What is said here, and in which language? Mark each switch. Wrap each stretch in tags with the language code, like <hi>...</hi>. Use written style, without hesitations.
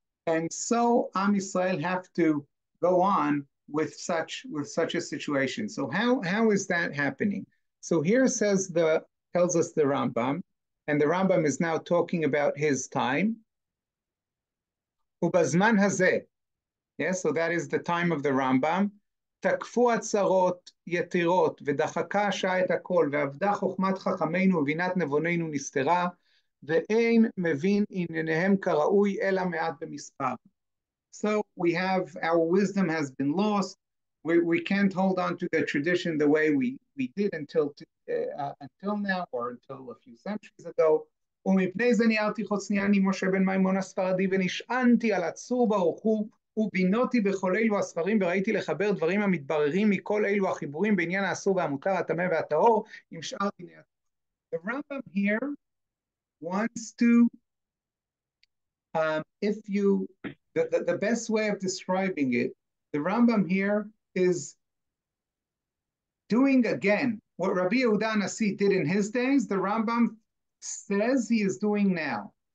<en>And so Am Yisrael have to go on with such a situation. So how is that happening? So here tells us the Rambam, and the Rambam is now talking about his time.</en> <he>Ubazman hazeh,</he> <en>yes, so that is the time of the Rambam.</en> <he>תקפו הצרות יתירות ודחקה השעה את הכל ועבדה חוכמת חכמינו ובינת נבוננו נסתרה ואין מבין ענייניהם כראוי אלא מעט במספר.</he> <en>So our wisdom has been lost. We can't hold on to the tradition the way we we did until now, or until a few centuries ago.</en> <he>ומפני זה ניערתי חוצניאני משה בן מימון הספרדי ונשענתי על הצור ברוך הוא ובינותי בכל אלו הספרים וראיתי לחבר דברים המתבררים מכל אלו החיבורים בעניין האסור והמותר, הטמא והטהור עם שאר דיני התורה.</he> <en>The Rambam here wants to, the best way of describing it, the Rambam here is doing again what Rabbi Yehuda Nasi did in his days. The Rambam says he is doing now.</en>